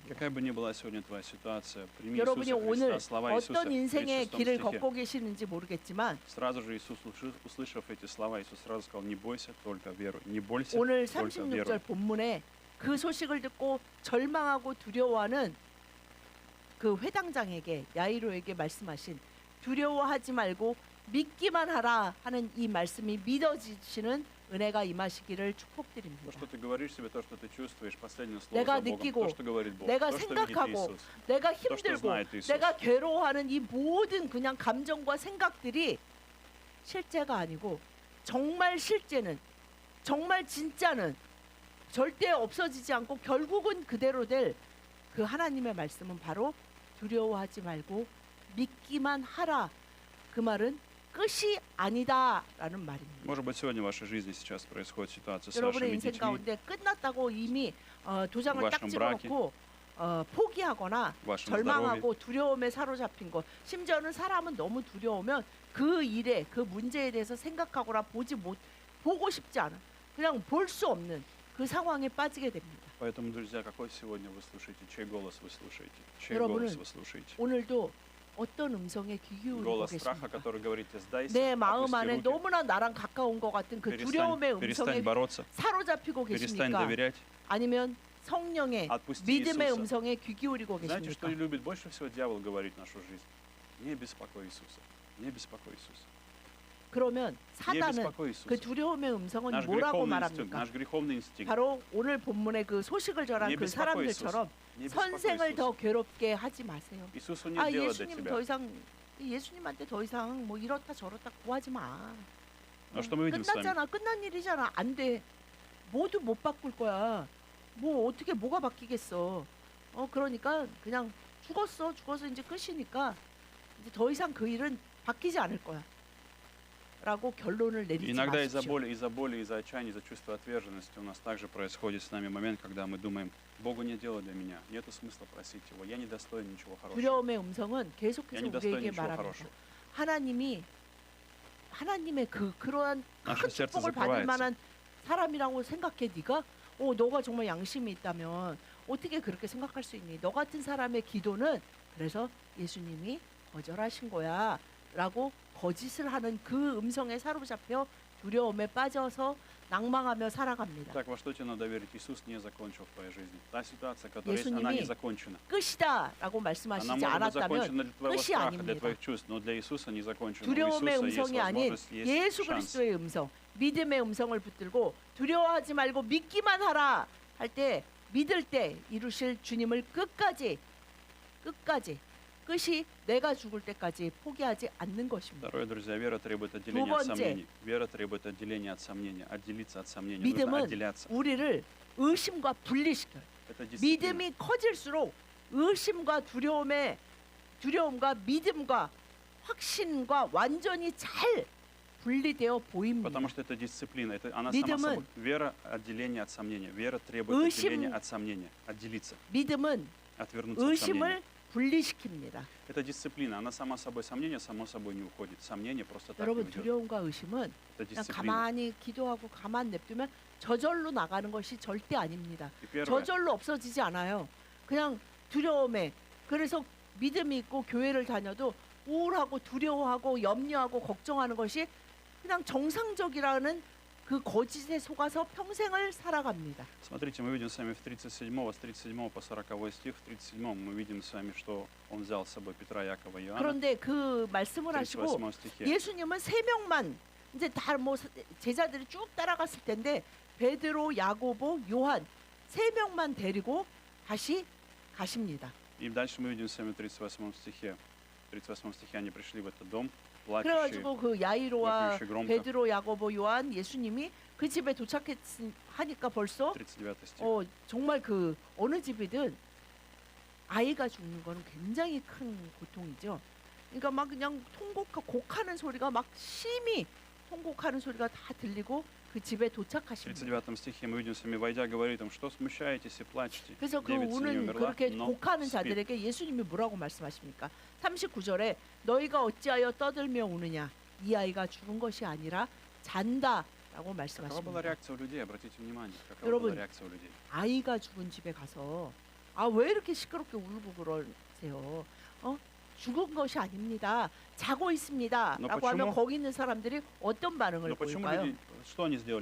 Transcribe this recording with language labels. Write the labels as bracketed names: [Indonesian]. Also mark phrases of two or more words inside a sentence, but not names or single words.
[Russian] Какая бы ни была сегодня твоя ситуация, прими [Korean] 여러분이 [Russian] Иисуса [Korean] 오늘 [Russian] Христа, слова Иисуса [Korean] 어떤 [Russian] в [Korean] 인생의 36 길을 [Russian] стихе. [Korean] 걷고 계시는지 모르겠지만 [Russian] Сразу же Иисус, услышав эти слова, Иисус сразу сказал, не бойся, только веруй. Не бойся, [Korean] 오늘 [Russian] только [Korean] 36절 [Russian] веруй. [Korean] 본문에 그 소식을 듣고 절망하고 두려워하는 그 회당장에게 야이로에게 말씀하신 두려워하지 말고 믿기만 하라 하는 이 말씀이 믿어지시는 은혜가 임하시기를 [Russian] То, [Korean] 축복드립니다. [Russian] что ты говоришь себе, то, что ты чувствуешь, последнее слово [Korean] 내가 [Russian] за Богом, [Korean] 느끼고, [Russian] то, что говорит Бог, [Korean] 내가 [Russian] то, что видит [Korean] 생각하고, [Russian] Иисус. [Korean] 내가 또 힘들고 [Russian] знает Иисус. [Korean] 내가 괴로워하는 이 모든 그냥 감정과 생각들이 실제가 아니고 정말 실제는 정말 진짜는 절대 없어지지 않고 결국은 그대로 될 그 하나님의 말씀은 바로 두려워하지 말고 믿기만 하라. 그 말은 끝이 아니다라는 말입니다. [Russian] Может быть, сегодня в вашей жизни сейчас происходит ситуация с [Korean] 여러분의 [Russian] вашими [Korean] 인생 [Russian] детьми, [Korean] 가운데 끝났다고 이미 도장을 딱 [Russian] вашем браке, [Korean] 찍어놓고 포기하거나 [Russian] в вашем здоровье. [Korean] 절망하고 두려움에 사로잡힌 것, 심지어는 사람은 너무 두려우면 그 일에 그 문제에 대해서 생각하거나 보고 싶지 않아, 그냥 볼 수 없는 그 상황에 빠지게 됩니다. [Russian] Поэтому, друзья, какой сегодня вы слушаете? Чей голос вы слушаете? Чей [Korean] 여러분은 [Russian] голос вы слушаете? [Korean] 오늘도 어떤 음성에 귀 기울이고 [Russian] Голос страха, [Korean] 계십니까? [Russian] который говорит, сдайся, [Korean] 내 마음 [Russian] опусти [Korean] 안에 [Russian] руки, [Korean] 너무나 나랑 가까운 것 같은 그 두려움의 [Russian] перестань [Korean] 음성에 [Russian] бороться, [Korean] 사로잡히고 [Russian] перестань [Korean] 계십니까? [Russian] доверять, [Korean] 아니면 성령의 [Russian] отпусти [Korean] 믿음의 [Russian] Иисуса. [Korean] 음성에 귀 기울이고 [Russian] Знаете, что [Korean] 계십니까? [Russian] любит больше всего дьявол говорить в нашу жизнь? Не беспокой Иисуса, не беспокой Иисуса, [Korean] 그러면 [Russian] не [Korean] 사단은 [Russian] беспокой [Korean] 그 [Russian] Иисуса. [Korean] 두려움의 음성은 [Russian] Наш [Korean] 뭐라고 [Russian] греховный инстинкт, [Korean] 말합니까? [Russian] наш греховный инстинкт. [Korean] 바로 오늘 본문의 그 소식을 전한 [Russian] Не [Korean] 그 [Russian] беспокой Иисуса, [Korean] 사람들처럼 [Russian] не беспокой [Korean] 선생을 더 [Russian] Иисуса. [Korean] 괴롭게 하지 마세요. [Russian] Иисусу не [Korean] 아 [Russian] дело до [Korean] 예수님 [Russian] тебя. [Korean] 더 이상 예수님한테 더 이상 뭐 이렇다 저렇다 구하지 마. [Russian] Но что мы видим с вами? [Korean] 끝났잖아. 끝난 일이잖아. 안 돼. 모두 못 바꿀 거야. 뭐 어떻게 뭐가 바뀌겠어. 그러니까 그냥 죽었어. 죽어서 이제 끝이니까 이제 더 이상 그 일은 바뀌지 않을 거야. 라고 결론을 내리지 [Russian] Иногда из-за [Korean] 마십시오. [Russian] боли, из-за отчаяния, из-за чувства отверженности у нас также происходит с нами момент, когда мы думаем, Богу нет дела для меня, нету смысла просить Его, я не достоин ничего хорошего. [Korean] 두려움의 음성은 [Russian] Я [Korean] 계속해서 [Russian] не достоин [Korean] 우리에게 [Russian] ничего [Korean] 말합니다. [Russian] хорошего. [Korean] 하나님의 그러한 [Russian] Наше [Korean] 큰 [Russian] сердце [Korean] 축복을 받을 [Russian] закрывается. [Korean] 만한 사람이라고 생각해 네가? 너가 정말 양심이 있다면 어떻게 그렇게 생각할 수 있니? 너 같은 사람의 기도는 그래서 예수님이 거절하신 거야 라고 거짓을 하는 그 음성에 사로잡혀 두려움에 빠져서 낭망하며 살아갑니다. [Russian] Так, во что тебе надо верить? Иисус не закончил в твоей жизни. Та ситуация, которая есть, [Korean] 예수님이 [Russian] она не закончена. [Korean] 끝이다 라고 [Russian] Она [Korean] 말씀하시지 [Russian] может быть [Korean] 않았다면 [Russian] закончена для твоего [Korean] 끝이 [Russian] страха, для [Korean] 아닙니다. [Russian] твоих чувств, но для Иисуса не закончена. У [Korean] 두려움의 [Russian] Иисуса есть [Korean] 음성이 아닌 [Russian] возможность, есть [Korean] 예수 [Russian] шанс. [Korean] 그리스도의 음성, 믿음의 음성을 붙들고 두려워하지 말고 믿기만 하라 할 때, 믿을 때 이루실 주님을 끝까지 끝이 내가 죽을 때까지 포기하지 않는 것입니다. [Russian] Второе, друзья, вера требует отделения от сомнений. Вера требует отделения от сомнения. Отделиться от сомнений. Нужно [Korean] 믿음은 [Russian] отделяться. [Korean] 우리를 의심과 분리시켜요. [Russian] Это дисциплина. [Korean] 믿음이 커질수록 의심과 두려움과 믿음과 확신과 완전히 잘 분리되어 보입니다. [Russian] Потому что это дисциплина. Это, она [Korean] 믿음은 [Russian] сама собой. Вера – отделение от сомнения. Вера требует отделения от сомнения. Отделиться. [Korean] 믿음은 [Russian] Отвернуться от сомнения. [Korean] 의심을 분리시킵니다. [Russian] Это дисциплина. Она сама собой. Сомнение само собой не уходит. Сомнение просто так не [Korean] 여러분 [Russian] уйдет. [Korean] 두려움과 의심은 [Russian] Это [Korean] 그냥 [Russian] дисциплина. [Korean] 가만히 기도하고 가만 냅두면 저절로 나가는 것이 절대 아닙니다. [Russian] И первое, [Korean] 저절로 없어지지 않아요. 그냥 두려움에, 그래서 믿음이 있고 교회를 다녀도 우울하고 두려워하고 염려하고 걱정하는 것이 그냥 정상적이라는 그 거짓에 속아서 평생을 살아갑니다. [Russian] смотрите, мы видим с вами с 37 по 40 стих. В 37 мы видим с вами, что он взял с собой Петра, Якова и Иоанна. [Korean] 그런데 그 말씀을 [Russian] В [Korean] 하시고 [Russian] 38 стихе. [Korean] 예수님은 세 명만 이제 다 뭐 제자들이 쭉 따라갔을 텐데 베드로, 야고보, 요한 세 명만 데리고 다시 가십니다. [Russian] И дальше мы видим с вами в 38 стихе. В 38 стихе они пришли в этот дом, плачущие, [Korean] 그래가지고 그 야이로와 [Russian] вопиющие громко. [Korean] 베드로, 야고보, 요한, 예수님이 그 집에 도착하니까 벌써 [Russian] 39 стих. [Korean] 정말 그 어느 집이든 아이가 죽는 거는 굉장히 큰 고통이죠. 그러니까 막 그냥 곡하는 소리가 막 심히 통곡하는 소리가 다 들리고 그 집에 [Russian] В [Korean] 도착하십니다. [Russian] 39 стихе мы видим с вами, войдя, говорит им, что смущаетесь и плачете? [Korean] 그래서 그 [Russian] Девица не [Korean] 우는 [Russian] умерла, [Korean] 그렇게 [Russian] но [Korean] 곡하는 [Russian] спит. [Korean] 자들에게 예수님이 뭐라고 말씀하십니까? 39절에 너희가 어찌하여 떠들며 우느냐? 이 아이가 죽은 것이 아니라 잔다라고 [Russian] Какова была [Korean] 말씀하십니다. [Russian] реакция у людей? Обратите внимание, какова [Korean] 여러분, [Russian] была реакция у людей? [Korean] 아이가 죽은 집에 가서 왜 이렇게 시끄럽게 울고 그러세요? 죽은 것이 아닙니다. 자고 있습니다. [Russian] Но [Korean] 라고 하면 [Russian] почему- [Korean] 거기 있는 사람들이 어떤 반응을 [Russian] Но почему [Korean] 보일까요? [Russian] люди, что они сделали?